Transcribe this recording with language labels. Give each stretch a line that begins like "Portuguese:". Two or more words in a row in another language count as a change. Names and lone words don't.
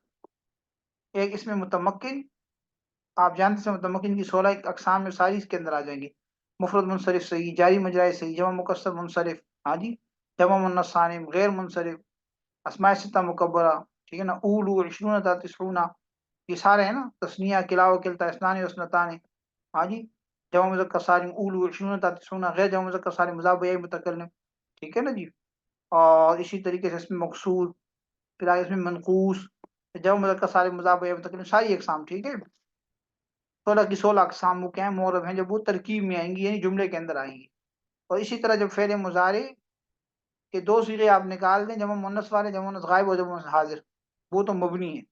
Urdu: ایک اس میں متمکن، آپ جانتے ہیں متمکن کی 16 اقسام میں ساری اس کے اندر آ جائیں گی۔ مفرد منصرف صحیح، جاری مجرائے صحیح، جمع مکسر منصرف، ہاں جی، جمع مؤنث سالم، غیر منصرف، اسماء ستہ مکبرہ، ٹھیک ہے نا، اولو، عشرون تا تسعون، یہ سارے ہیں نا، تسنیہ،
Arabic: کلا و کلتا، اثنان و اثنتان،
Urdu: ہاں جی، جمع مذکر سالم، اولو، عشرون تا تسعون، غیر جمع مذکر سالم، مضاف الیہ متکلم، ٹھیک ہے نا جی۔ اور اسی طریقے سے اس میں مقصور، پھر آگے اس میں منقوص، جمع مذکر سالم، مضاف الیہ متکلم، ساری اقسام، ٹھیک ہے۔ 16 کی 16 اقسام وہ کیا ہیں؟ معرب ہیں، جب وہ ترکیب میں آئیں گی یعنی جملے کے اندر آئیں گی۔ اور اسی طرح جب فعل مضارع کے دو صیغے آپ نکال دیں، جمع مؤنث والے، جمع مؤنث غائب اور جمع مؤنث حاضر، وہ تو مبنی ہے۔